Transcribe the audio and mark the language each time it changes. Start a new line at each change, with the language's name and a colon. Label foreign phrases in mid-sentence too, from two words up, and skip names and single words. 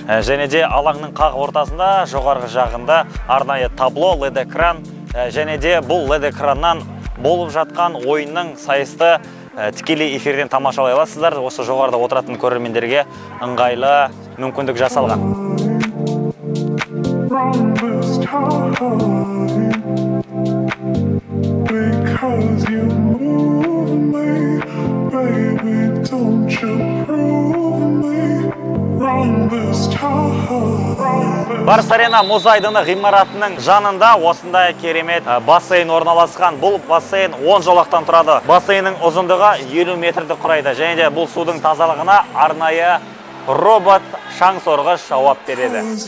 Kazakh: Және де алаңның қақ ортасында жоғарғы жағында арнайы табло, LED экран, және де бұл LED экраннан болып жатқан ойынның сайысты тікелей эфирден тамашалай аласыздар. Осы жоғарыда отыратын көрермендерге ыңғайлы мүмкіндік жасалған.
English: Because you move me, baby, don't you prove me wrong.
Kazakh: Барыс арена мұз айдыны ғимаратының жанында осындай керемет бассейн орналасқан. Бұл бассейн 10 жолақтан тұрады. Бассейннің ұзындығы 50 метрді құрайды. Және де бұл судың тазалығына арнайы робот шаң сорғыш жауап береді.